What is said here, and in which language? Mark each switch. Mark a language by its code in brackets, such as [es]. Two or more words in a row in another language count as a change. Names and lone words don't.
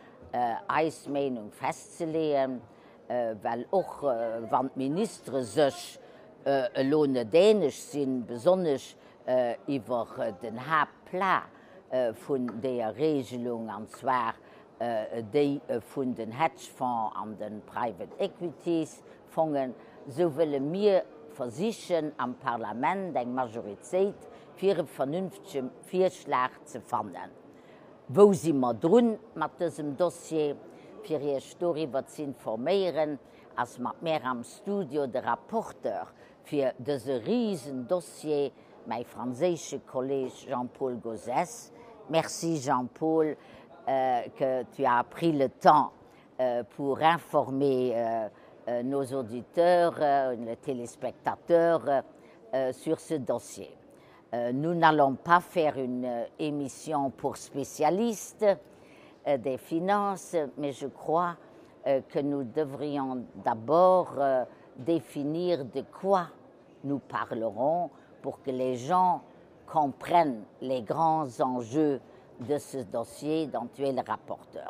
[de] als Meinung festzulegen, weil auch wenn die Minister sich dänisch sind, besonders über den Hauptplan von der Regelung, und zwar die von den Hedgefonds und den [en] Private Equities [de] Fonds, so wollen wir versichern am Parlament eine Majorität für einen vernünftigen Vorschlag zu finden. Wo sind wir drin mit diesem Dossier? Für euch darüber zu informieren, als mit mir am Studio der Rapporteur für dieses riesen Dossier, mein französischer Kollege Jean-Paul Gauzès. [fr] Merci Jean-Paul que tu as pris le temps pour informer nos auditeurs, les téléspectateurs sur ce dossier. Nous n'allons pas faire une émission pour spécialistes des finances, mais je crois que nous devrions d'abord définir de quoi nous parlerons pour que les gens comprennent les grands enjeux de ce dossier dont tu es le rapporteur.